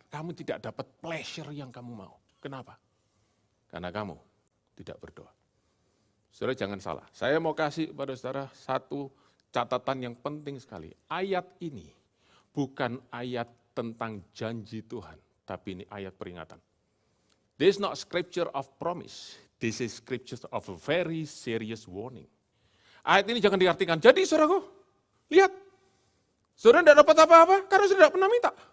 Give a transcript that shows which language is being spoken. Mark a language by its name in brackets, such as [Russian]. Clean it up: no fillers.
[Indonesian] kamu tidak dapat pleasure yang kamu mau. Kenapa? Karena kamu tidak berdoa. Saudara jangan salah, saya mau kasih kepada saudara satu catatan yang penting sekali. Ayat ini bukan ayat tentang janji Tuhan, tapi ini ayat peringatan. [English] This is not scripture of promise, this is scripture of a very serious warning. [Indonesian] Ayat ini jangan diartikan, jadi saudaraku, lihat, saudara tidak dapat apa-apa karena saudara tidak pernah minta.